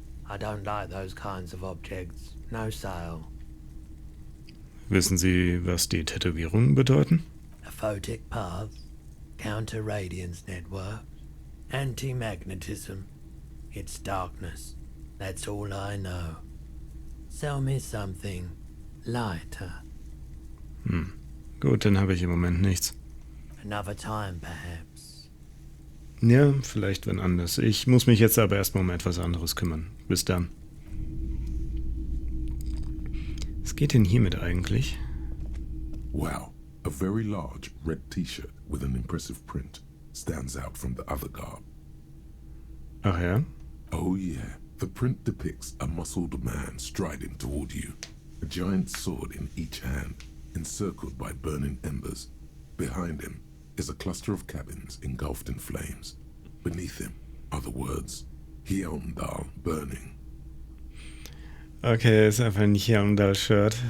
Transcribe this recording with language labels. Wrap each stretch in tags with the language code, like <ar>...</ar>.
<en>I don't like those kinds of objects. No sale.</en> <de>Wissen Sie, was die Tätowierungen bedeuten?</de> <en>A photic path, counter-radiance network, anti-magnetism. It's darkness. That's all I know. Sell me something lighter.</en> <de>Gut, dann habe ich im Moment nichts.</de> <en>Another time, perhaps.</en> <de>Ja, vielleicht wann anders. Ich muss mich jetzt aber erstmal um etwas anderes kümmern. Bis dann. Was geht denn hiermit eigentlich?</de> <en>Wow, a very large red t-shirt with an impressive print stands out from the other garb.</en> <de>Ach ja?</de> <en>Oh yeah, the print depicts a muscled man striding toward you, a giant sword in each hand, encircled by burning embers. Behind him is a cluster of cabins engulfed in flames. Beneath him are the words, Hyundal burning.</en> <de>Okay, ist einfach ein Hyundal-Shirt.</de>